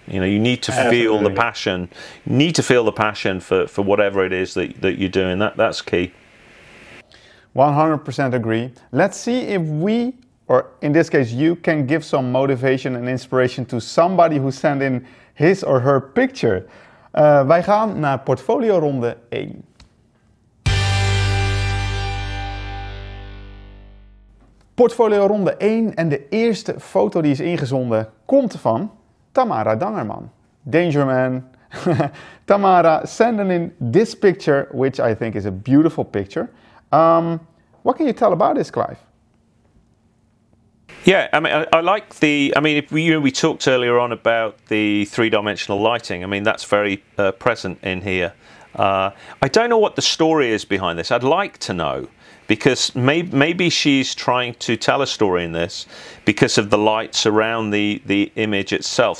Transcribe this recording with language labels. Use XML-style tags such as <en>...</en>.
<en>You know, you need to feel the passion. You need to feel the passion for whatever it is that you're doing. That's key. 100% agree. Let's see if we, or in this case you, can give some motivation and inspiration to somebody who sent in his or her picture.</en> <nl>Wij gaan naar portfolio ronde 1. Portfolio ronde 1 en de eerste foto die is ingezonden komt van Tamara Dangerman. Dangerman.</nl> <en>Tamara, send in this picture, which I think is a beautiful picture. What can you tell about this, Clive? Yeah, I mean, I like the. I mean, if we talked earlier on about the three-dimensional lighting. I mean, that's very present in here. I don't know what the story is behind this. I'd like to know, because maybe she's trying to tell a story in this because of the lights around the image itself.</en>